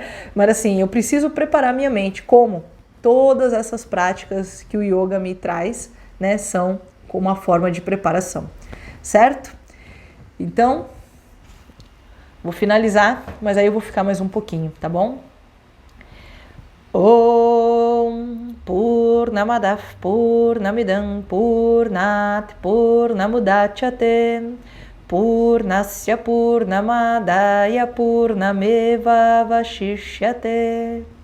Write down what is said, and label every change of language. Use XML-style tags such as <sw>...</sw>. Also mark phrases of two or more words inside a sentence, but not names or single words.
<pt>Mas assim, eu preciso preparar a minha mente. Como? Todas essas práticas que o yoga me traz, né, são como uma forma de preparação, certo? Então, vou finalizar, mas aí eu vou ficar mais um pouquinho, tá bom?</pt> <sa>ओम् पूर्णमदः पूर्णमिदं पूर्णात् पूर्णमुदच्यते पूर्णस्य पूर्णमादाय पूर्णमेव अवशिष्यते.</sa>